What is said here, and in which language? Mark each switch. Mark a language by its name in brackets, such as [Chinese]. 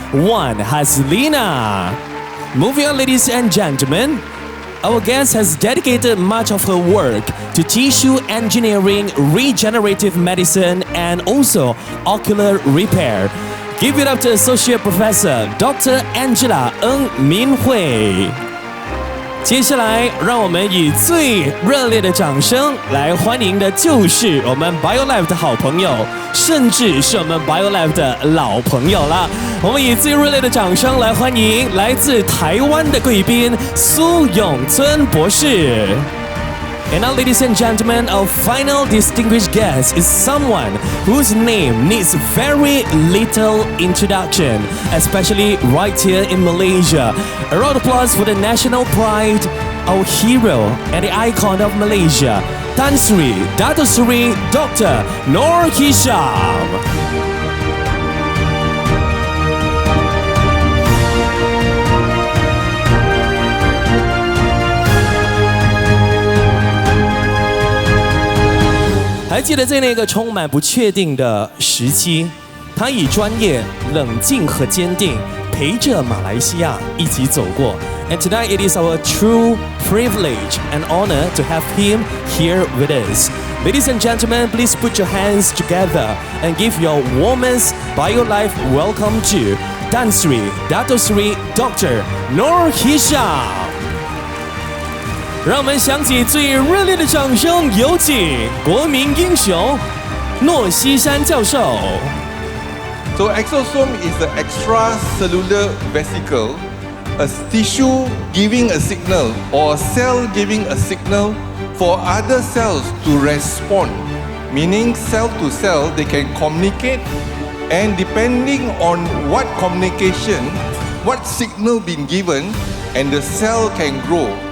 [English] Wan Haslina. Moving on, ladies and gentlemen, our guest has dedicated much of her work to tissue engineering, regenerative medicine, and also ocular repair. Give it up to Associate Professor Dr. Angela Ng Min Hui. [Chinese] 接下来，让我们以最热烈的掌声来欢迎的就是我们 Biolive 的好朋友，甚至是我们 Biolive 的老朋友啦。我们以最热烈的掌声来欢迎来自台湾的贵宾苏永村博士。 [English] And now, ladies and gentlemen, our final distinguished guest is someone whose name needs very little introduction, especially right here in Malaysia. A round of applause for the national pride, our hero and the icon of Malaysia, Tan Sri Dato Sri Dr. Noor Hisham. [Chinese] 还记得在那个充满不确定的时期，他以专业、冷静和坚定陪着马来西亚一起走过。 [English] And tonight it is our true privilege and honor to have him here with us. Ladies and gentlemen, please put your hands together and give your warmest Biolive welcome to Tan Sri Dato Sri Dr. Noor Hisham. [Chinese] 让我们响起最热烈的掌声，有请国民英雄诺希山教授。 [English] So exosome is the extracellular vesicle, a tissue giving a signal or a cell giving a signal for other cells to respond. Meaning cell to cell they can communicate, and depending on what communication, what signal being given, and the cell can grow.